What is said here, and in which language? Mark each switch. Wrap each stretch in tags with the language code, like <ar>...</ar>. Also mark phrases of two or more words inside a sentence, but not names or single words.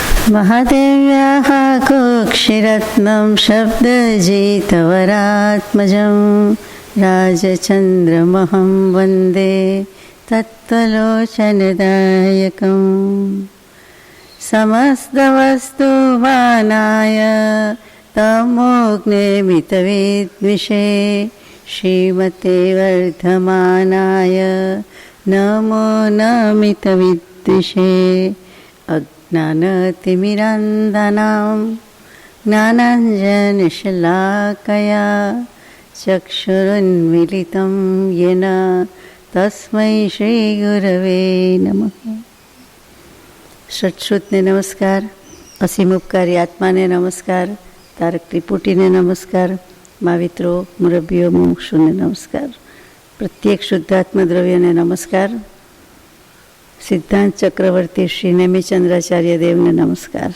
<sa>महादेव्याः कुक्षिरत्नं शब्दजितवरात्मजं राजचन्द्रमहं वन्दे तत्त्वलोचनदायकम् समस्तवस्तुमानाय तमोऽग्ने मितविद्विषे श्रीमते वर्धमानाय नमो नमितविद्विषे ज्ञानतिमिरान्धनां ज्ञानाञ्जनशलाकया चक्षुरुन्मीलितं येन तस्मै श्रीगुरवे नमः।</sa> <gu>સત્શ્રુતને નમસ્કાર, અસીમ ઉપકારી આત્માને નમસ્કાર, તારક ત્રિપુટીને નમસ્કાર, માવિત્રો મુરબ્બીઓ મુમુક્ષુને નમસ્કાર, પ્રત્યેક શુદ્ધાત્મ દ્રવ્યને નમસ્કાર, સિદ્ધાંત ચક્રવર્તી શ્રી નેમિચંદ્રાચાર્ય દેવને નમસ્કાર.</gu>